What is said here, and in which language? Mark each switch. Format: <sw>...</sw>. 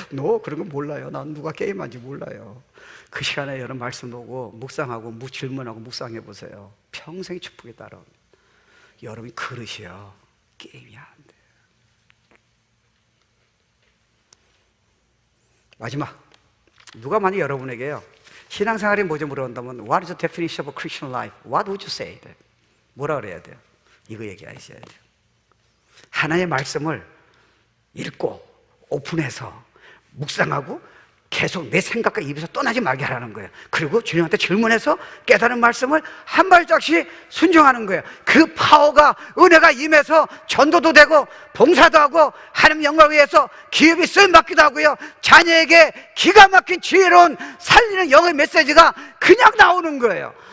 <ko>너 그런 거 몰라요. 난 누가 게임한지 몰라요. 그 시간에 여러분 말씀 보고 묵상하고 질문하고 묵상해 보세요. 평생 축복이 따라옵니다. 여러분이 그릇이요 게임이 안 돼요. 마지막, 누가 만약 여러분에게요 신앙생활이 뭐죠 물어본다면</ko> <en>What is the definition of a Christian life? What would you say?</en> <ko>뭐라 그래야 돼요? 이거 얘기하셔야 돼요. 하나님의 말씀을 읽고 오픈해서 묵상하고 계속 내 생각과 입에서 떠나지 말게 하라는 거예요. 그리고 주님한테 질문해서 깨달은 말씀을 한 발짝씩 순종하는 거예요. 그 파워가, 은혜가 임해서 전도도 되고 봉사도 하고 하나님 영광을 위해서 기업이 쓰임받기도 하고요, 자녀에게 기가 막힌 지혜로운 살리는 영의 메시지가 그냥 나오는 거예요.</ko>